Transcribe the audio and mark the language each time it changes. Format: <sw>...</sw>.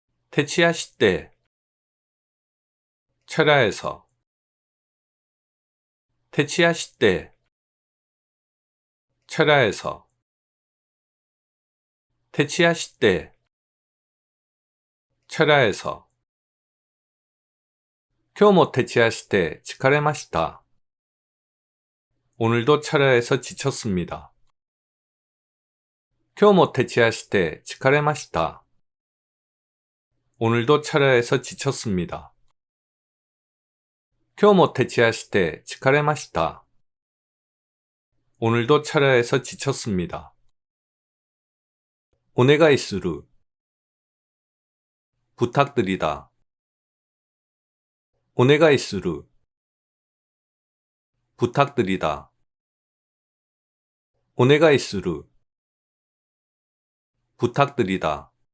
<ja>퇴치하실 때 철야해서 퇴치하실 때 철야해서 퇴치하실 때 철야해서 今日も徹夜して疲れました.</ja> <ko>오늘도 철야해서 지쳤습니다.</ko> <ja>今日も徹夜して疲れました.</ja> <ko>오늘도 철야해서 지쳤습니다.</ko> <ja>今日も徹夜して疲れました.</ja> <ko>오늘도 철야해서 지쳤습니다.</ko> <ja>お願いする</ja> <ko>부탁드리다.</ko> <ja>お願いする</ja> <ko>부탁드리다.</ko> <ja>お願いする</ja> <ko>부탁드리다.</ko>